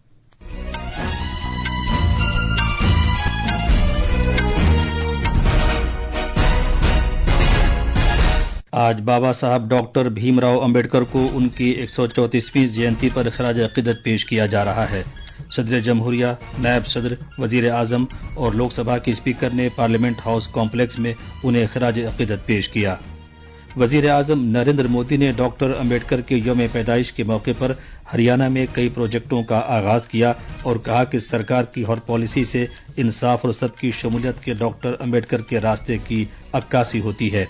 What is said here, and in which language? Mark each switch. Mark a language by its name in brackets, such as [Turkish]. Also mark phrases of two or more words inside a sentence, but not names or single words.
[Urdu] آج بابا صاحب ڈاکٹر بھیم راؤ امبیڈکر کو ان کی 134ویں جینتی پر خراج عقیدت پیش کیا جا رہا ہے۔ صدر جمہوریہ، نائب صدر، وزیر اعظم اور لوک سبھا کے اسپیکر نے پارلیمنٹ ہاؤس کمپلیکس میں انہیں خراج عقیدت پیش کیا۔ وزیر اعظم نریندر مودی نے ڈاکٹر امبیڈکر کے یوم پیدائش کے موقع پر ہریانہ میں کئی پروجیکٹوں کا آغاز کیا اور کہا کہ سرکار کی ہر پالیسی سے انصاف اور سب کی شمولیت کے ڈاکٹر امبیڈکر کے راستے کی عکاسی ہوتی ہے۔